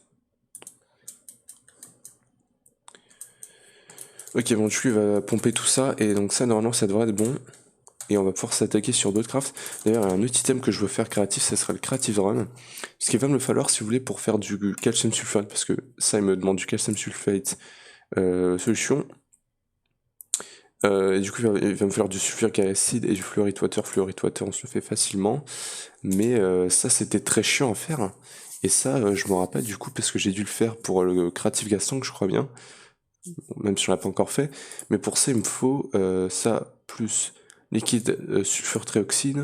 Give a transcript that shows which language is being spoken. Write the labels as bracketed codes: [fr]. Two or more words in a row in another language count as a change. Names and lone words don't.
[fr] Ok, bon, du coup, il va pomper tout ça, et donc ça, normalement, ça devrait être bon. Et on va pouvoir s'attaquer sur d'autres crafts. D'ailleurs, il y a un autre item que je veux faire créatif, ça sera le Creative Drum. Ce qu'il va me falloir, si vous voulez, pour faire du calcium sulfate, parce que ça, il me demande du [en] calcium sulfate solution. [fr] Et du coup, il va me falloir du [en] sulfuric acid [fr] et du [en] fluorite water. Fluorite water, [fr] on se le fait facilement. Mais ça, c'était très chiant à faire. Et ça, je m'en rappelle du coup, parce que j'ai dû le faire pour le Creative Gas Tank, je crois bien. Même si on l'a pas encore fait. Mais pour ça, il me faut ça plus liquide sulfure trioxyde.